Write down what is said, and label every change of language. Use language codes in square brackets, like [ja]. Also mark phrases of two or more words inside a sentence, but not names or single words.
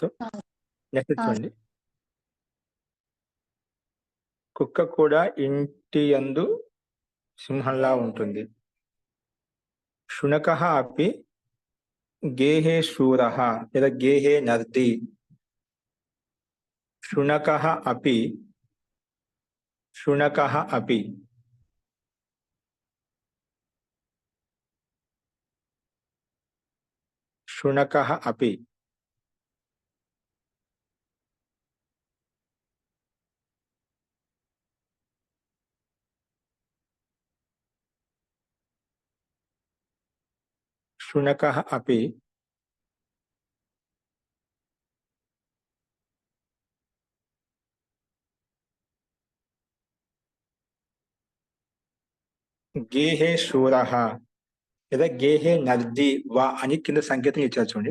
[te] నెక్స్ట్ చూడండి. కుక్క కూడా ఇంటి యందు సింహంలా ఉంటుంది. [sa] శునకః అపి గేహే శూరః లేదా గేహే నర్ది. शुनकः अपि शुनकः अपि शुनकः अपि शुनकः अपि గేహే శూరः [te] లేదా [sa] గేహే నర్ది వా [te] అని కింద సంకేతం ఇచ్చారు చూడండి.